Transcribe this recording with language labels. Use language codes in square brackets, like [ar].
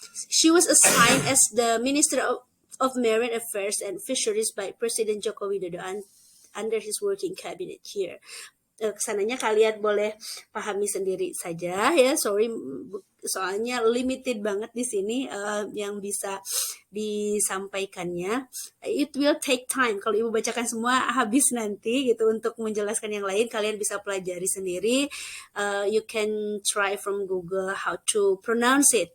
[en] She was assigned as the Minister of Marine Affairs and Fisheries by President Joko Widodo under his working cabinet here. [id] Kesananya kalian boleh pahami sendiri saja ya. [en] Sorry, [id] soalnya limited banget di sini yang bisa disampaikannya. [en] It will take time. [id] Kalau ibu bacakan semua habis nanti gitu. Untuk menjelaskan yang lain kalian bisa pelajari sendiri. [en] You can try from Google how to pronounce it.